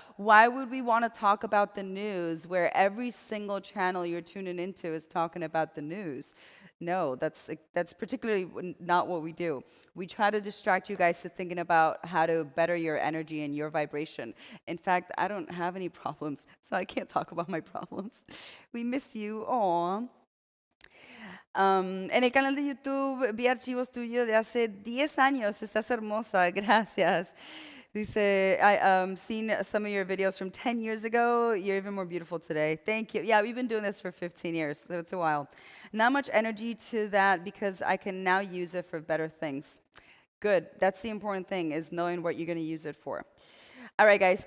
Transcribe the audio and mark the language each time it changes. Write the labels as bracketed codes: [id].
[en] Why would we want to talk about the news where every single channel you're tuning into is talking about the news? No, that's particularly not what we do. We try to distract you guys to thinking about how to better your energy and your vibration. In fact, I don't have any problems, so I can't talk about my problems. We miss you. Aw. [es] En el canal de YouTube vi archivos tuyos de hace 10 años. Estás hermosa. Gracias. [en] Dice, seen some of your videos from 10 years ago. You're even more beautiful today. Thank you. Yeah, we've been doing this for 15 years, so it's a while. Not much energy to that because I can now use it for better things. Good. That's the important thing, is knowing what you're going to use it for. All right, guys.